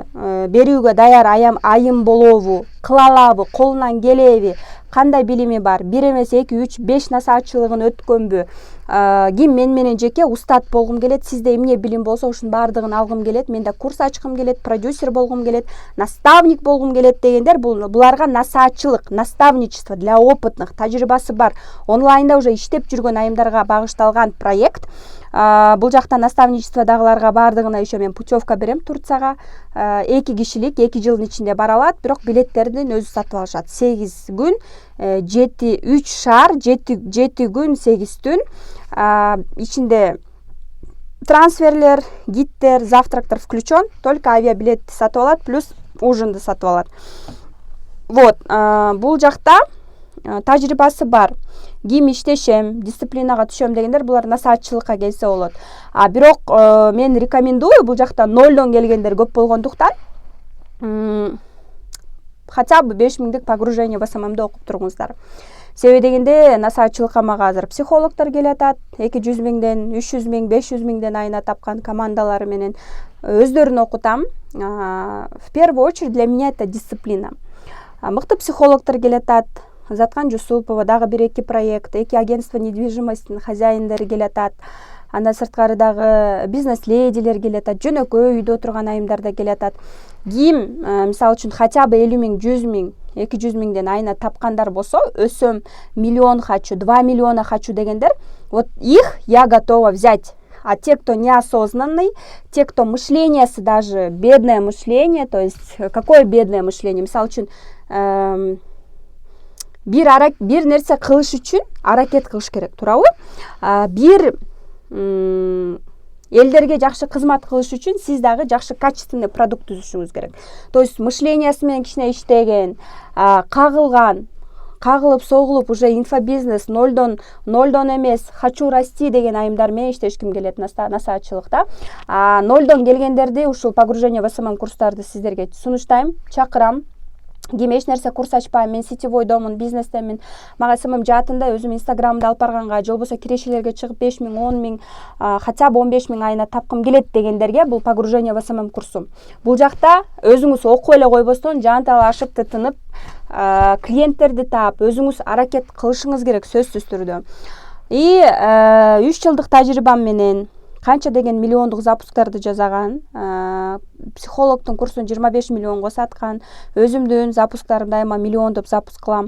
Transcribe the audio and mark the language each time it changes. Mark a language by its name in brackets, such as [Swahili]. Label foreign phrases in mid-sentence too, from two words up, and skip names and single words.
[Kyrgyz] Бул сумманы берүүгө даяр айым болобу кыла алабы, колунан келеби, кандай билими бар, 1 эмес 2 3 5 насаатчылыгын өткөнбү, ким мен менен жеке устат болгум келет, сизде эмне билим болсо ошонун баардыгын алгым келет, мен да курс ачкым келет, продюсер болгум келет, наставник болгум келет дегендер, буларга насаатчылык, [Russian] наставничество для опытных, [Kyrgyz] тажрыйбасы бар, онлайнда уже иштеп жүргөн айымдарга багышталган проект. Бул жакта наставничестводагыларга баардыгына еще мен путевка берем Турцияга. 2 кишилик 2 жылдын ичинде бара алат, бирок билеттердин өзү сатып алышат. 8 күн, 3 шаар, 7 күн, 8 түн. Ичинде трансферлер, гидтер, завтрактар [Russian] включен, только авиабилет [Kyrgyz] сатып алат, плюс ужинды сатып алат. Вот, бул жакта тажрыйбасы бар. Ким иштешем, дисциплинага түшөм дегендер булар насаатчылыкка келсе болот. Бирок мен рекомендую бул жакта 0дон келгендер көп болгондуктан [Russian] хотя бы [Kyrgyz] 5000дик [Russian] погружение в [Kyrgyz] СММди окуп туруңуздар. Себеби дегенде насаатчылыкка мага азыр психологдор келатат, 200 миңден, 300 миң, 500 миңден айына тапкан командалары менен өздөрүн окутам. [Russian] В первую очередь для меня это дисциплина. [Kyrgyz] Мыкты психологдор келатат, Заткан Жусупова, дагы 1-2 проект, 2 агентство недвижимостинин хозяиндери келатат, андан сырткары дагы бизнес-ледилер келатат, жөнөкөй үйдө отурган айымдар да келатат. Ким, мисалы үчүн, [Russian] хотя бы [Kyrgyz] 50 миң, 100 миң, 200 миңден айына тапкандар болсо, өсөм, [Russian] миллион хочу, 2 миллиона хочу дегендер, вот их я готова взять. А те, кто неосознанный, те, кто мышлениеси даже бедное мышление, то есть какое бедное мышление, [Kyrgyz] мисалы үчүн, бир нерсе кылыш үчүн аракет кылыш керек, туурабы? Бир элдерге жакшы кызмат кылыш үчүн сиз дагы жакшы [Russian] качественный продукт [Kyrgyz] түзүшүңүз керек. То есть мышлениеси менен кичине иштеген, кагылып согулуп [Russian] уже инфобизнес [Kyrgyz] 0дон эмес, [Russian] хочу расти [Kyrgyz] деген айымдар менен иштешким келет насаатчылыкта. 0дон келгендерди ушул [Russian] погружение в СММ [Kyrgyz] курстарды сиздерге сунуштайм, чакырам. Ким эч нерсе курс ачпайм, мен сетевойдомун, бизнестемин, мага СММ жаатында өзүм инстаграмды алып барганга, же болбосо кирешелерге чыгып 5 миң, 10 миң, [Russian] хотя бы [Kyrgyz] 15 миң айына тапкым келет дегендерге бул [Russian] погружение в СММ [Kyrgyz] курсум. Бул жакта өзүңүз окуп эле койбостон жанталашып, тытынып, клиенттерди таап, өзүңүз аракет кылышыңыз керек сөзсүз түрдө. 3 жылдык тажрыйбам менен канча деген миллиондук запусктарды жасаган, психологдун курсун 25 миллионго саткан, өзүмдүн запусктарым дайыма миллиондоп запуск кылам.